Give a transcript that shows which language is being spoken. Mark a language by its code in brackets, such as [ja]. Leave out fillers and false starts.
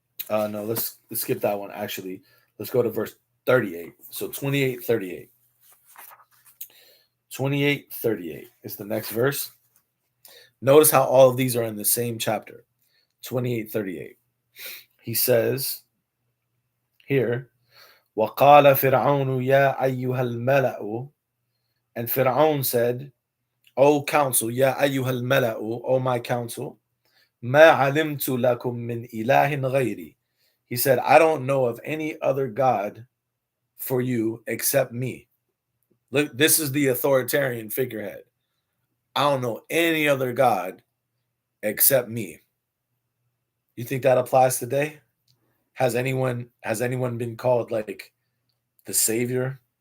[en] No, let's skip that one. Actually, let's go to verse 38. So 28, 38. 28, 38 is the next verse. Notice how all of these are in the same chapter. 28, 38. He says here, [ar] وَقَالَ فِرْعَوْنُ يَا أَيُّهَا الْمَلَأُ, [en] and Fir'aun said, O council, [ar] يَا أَيُّهَا الْمَلَأُ, [en] O my council, [ar] مَا عَلِمْتُ لَكُم مِّنْ إِلَهٍ غَيْرِي. [en] He said, I don't know of any other God for you except me. Look, this is the authoritarian figurehead. I don't know any other God except me. You think that applies today? Has anyone been called like the savior?